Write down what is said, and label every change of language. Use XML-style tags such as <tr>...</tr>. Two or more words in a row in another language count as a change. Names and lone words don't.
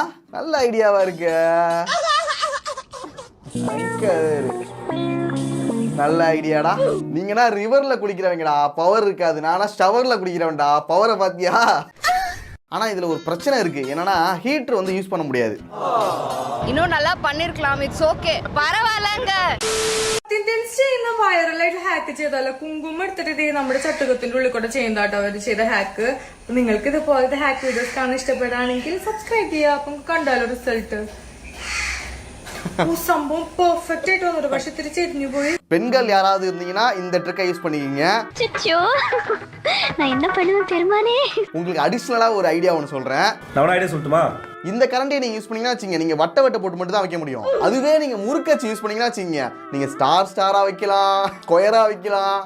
<ta>நல்ல ஐடியாவா இருக்கு. நல்ல ஐடியாடா. நீங்கன்னா ரிவர்ல குளிக்கிறவங்கடா, பவர் இருக்காது. நானா ஷவர்ல குளிக்கிறவன்டா, பவரை பாத்தியா? ஆனா இதுல ஒரு பிரச்சனை இருக்கு. என்னன்னா ஹீட்டர் வந்து யூஸ் பண்ண முடியாது. இன்னும் நல்லா பண்ணிருக்கலாம்.</ta> <en>it's okay,</en> <ta>പരവാലങ്ക.</ta> <ml>ചെയ്യുന്ന വൈറലായിട്ട് ഹാക്ക് ചെയ്താലോ? കുങ്കുമം എടുത്തിട്ട് നമ്മുടെ ചട്ടുകത്തിന്റെ ഉള്ളിൽ കൂടെ ചെയ്യുന്നതാട്ടോ അവർ ചെയ്ത ഹാക്ക്. നിങ്ങൾക്ക് ഇതുപോലത്തെ</ml> <en>hack videos</en> <ml>കാണാൻ ഇഷ്ടപ്പെടുകയാണെങ്കിൽ സബ്സ്ക്രൈബ് ചെയ്യുക. അപ്പം കണ്ടാലോ റിസൾട്ട്. സംഭവം പെർഫെക്റ്റ് ആയിട്ട് വന്നു, പക്ഷെ ഇത്തിരി ചെരിഞ്ഞു പോയി.</ml> <ta>பெண்கள் யாராவது இருந்தீங்கன்னா இந்த ட்ரிக்கை யூஸ் பண்ணிக்கிங்க. நான் என்ன பண்ணுவேன் பெருமானே? உங்களுக்கு அடிஷனலா ஒரு ஐடியா ஒன்று சொல்றேன். நான் ஐடியா சொல்லட்டுமா? இந்த கரண்டியை நீங்க யூஸ் பண்ணீங்கன்னா வச்சுங்க, நீங்க வட்ட போட்டு மட்டும் தான் வைக்க முடியும். அதுவே நீங்க முறுக்கச்சு யூஸ் பண்ணீங்கன்னா வச்சுங்க, நீங்க ஸ்டாரா வைக்கலாம், ஸ்கொயரா வைக்கலாம்.</ta>